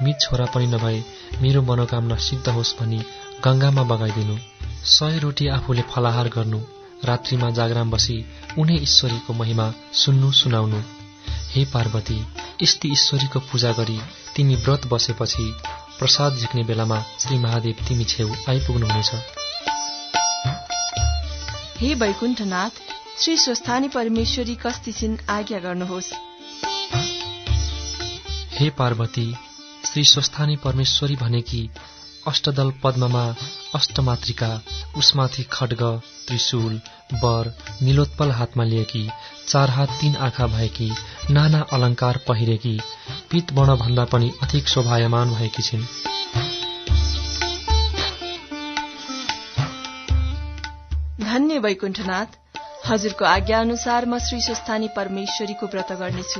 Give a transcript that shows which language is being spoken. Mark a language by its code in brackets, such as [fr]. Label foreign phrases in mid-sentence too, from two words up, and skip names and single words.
[ne] मित छोरा पनि नभए मेरो मनोकामना सिद्ध होस् भनी गंगामा बगाइदिनु। 100 रोटी आफूले फलाहार गर्नु, रात्रिमा जागराम बसी उनै ईश्वरीको महिमा सुन्नु सुनाउनु। हे पार्वती, यस्ती ईश्वरीको पूजा गरी तिमी व्रत बसेपछि प्रसाद झिक्ने बेलामा श्री महादेव तिमी छेउ आइपुग्नुहुनेछ। हे वैकुण्ठनाथ, श्री स्वस्थानी परमेश्वरी कस्ती छिन् आज्ञा गर्नुहोस्। हे पार्वती, श्री स्वस्थानी परमेश्वरी भनेकी अष्टदल पद्ममा अष्टमातृका, उसमाथि खड्ग, त्रिशूल, वर, नीलोत्पल हातमा लिएकी, 4 हात 3 आँखा भएकी, नाना अलंकार पहिरेकी, पीतवर्ण भन्दा पनि अधिक शोभायमान भएकी छिन्। धन्य वैकुण्ठनाथ, हजुरको आज्ञा अनुसार म श्री स्वस्थानी परमेश्वरीको व्रत गर्नेछु।